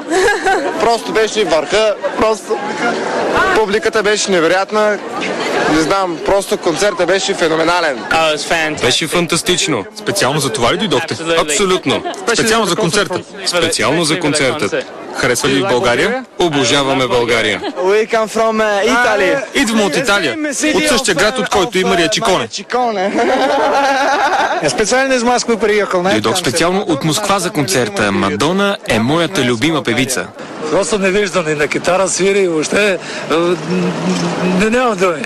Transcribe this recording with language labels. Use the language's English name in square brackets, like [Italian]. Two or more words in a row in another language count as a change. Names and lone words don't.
[Bulgarian] Просто беше върха, публиката беше невероятна. Не знам, просто концертът беше феноменален. Беше фантастично. Специално за това ли дойдохте? Абсолютно. Специално за концерта. Специално за концерта. Харесва ли в България? Обожаваме България. [English] We come from Italy. [Bulgarian] Идвам от Италия. От същия град, от който и Мария Чиконе. [Russian] Специално из Москвы приехал. [Bulgarian] Дойдох специално от Москва за концерта. Мадона е моята любима певица. Просто невиждане на китара свири и въобще нямам думи.